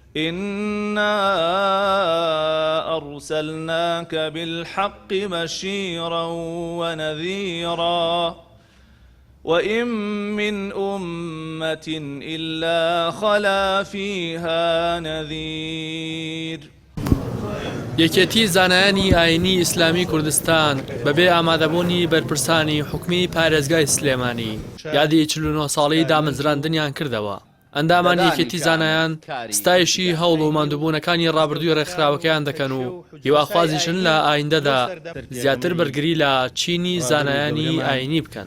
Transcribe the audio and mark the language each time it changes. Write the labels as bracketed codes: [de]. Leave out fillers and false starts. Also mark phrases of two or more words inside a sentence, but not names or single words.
[ar] إنا أرسلناك بالحق بشيرا ونذيرا وإن من أمة إلا خلا فيها نذير. [ckb] یەکێتی زانایانی ئاینی ئیسلامی کوردستان بەبێ ئامادەبوونی بەرپرسانی حکومی پارێزگای سلێمانی یادی 49 ساڵی دامەزراندنیان کردەوە. ئەندامان یەکێتی زانایان ستایشی هەوڵ و ماندووبوونەکانی ڕابردووی ڕێکخراوەکەیان دەکەن و هیواخوازیشن لە ئایندەدا زیاتر بەرگری لە چینی زانایانی ئاینی بکەن.